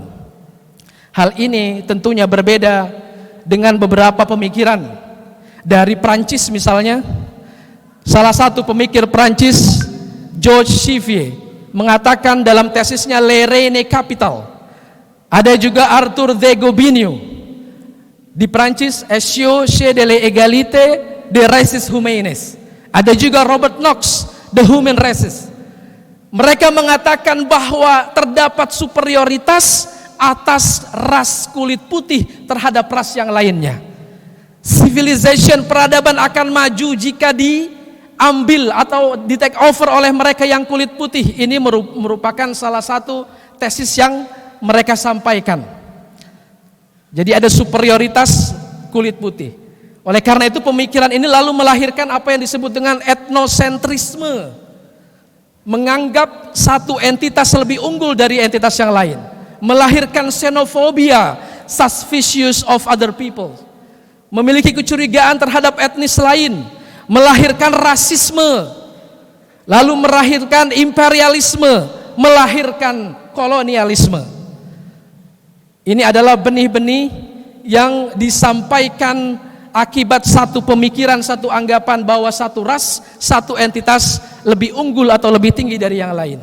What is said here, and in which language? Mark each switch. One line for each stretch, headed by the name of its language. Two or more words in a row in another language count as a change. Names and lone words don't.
Indonesian: Hal ini tentunya berbeda dengan beberapa pemikiran dari Prancis misalnya. Salah satu pemikir Prancis, Georges Cuvier, mengatakan dalam tesisnya Le Rene Capital. Ada juga Arthur de Gobineau di Prancis, Essio chez de l'égalité des races humaines. Ada juga Robert Knox, The Human Races. Mereka mengatakan bahwa terdapat superioritas atas ras kulit putih terhadap ras yang lainnya. Civilization, peradaban akan maju jika diambil atau di
English: take over
Indonesian: oleh mereka yang kulit putih. Ini merupakan salah satu tesis yang mereka sampaikan. Jadi ada superioritas kulit putih. Oleh karena itu pemikiran ini lalu melahirkan apa yang disebut dengan etnosentrisme. Menganggap satu entitas lebih unggul dari entitas yang lain. Melahirkan xenofobia,
English: suspicious of other people.
Indonesian: Memiliki kecurigaan terhadap etnis lain. Melahirkan rasisme. Lalu melahirkan imperialisme. Melahirkan kolonialisme. Ini adalah benih-benih yang disampaikan akibat satu pemikiran, satu anggapan bahwa satu ras, satu entitas lebih unggul atau lebih tinggi dari yang lain.